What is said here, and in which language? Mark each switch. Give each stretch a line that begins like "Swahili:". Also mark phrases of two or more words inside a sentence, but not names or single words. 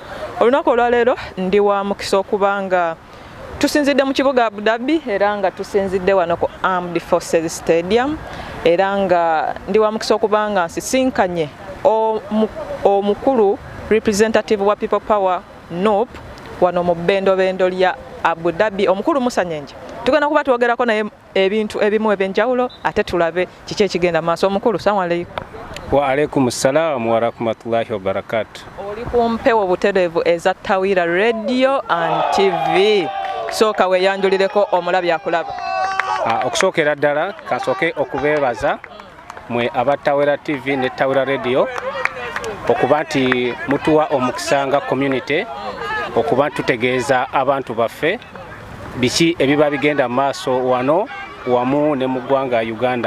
Ganda: Olunaku olwaleero ndi wa mukisa okubanga tusinzidde mu kibuga Abu Dhabi era nga tusinzidde wano ku Armed Forces Stadium era nga ndi wa mukisa okubanga nsisinkanye omukulu representative wa People Power NuP wano mu bendo lya Abu Dhabi omukulu Musa Nyenje. Tugenda kuba twogerako naye ebintu ebimu ebyenjawulo ate tulabe kiki ekigenda maaso. Omukulu,
Arabic: سلام عليكم. وعليكم السلام ورحمة الله وبركاته.
Ganda: Oli ku mpewo butereevu eza Tawira Radio and TV. Sooka weeyanjulireko omulabi akulaba. Okusookera ddala kansooke okubeebaza mwe aba Tawira TV ne Tawira Radio okuba nti mutuwa omukisa nga community okuba tutegeeza abantu baffe biki ebiba bigenda maaso wano wamu ne mu ggwanga Uganda.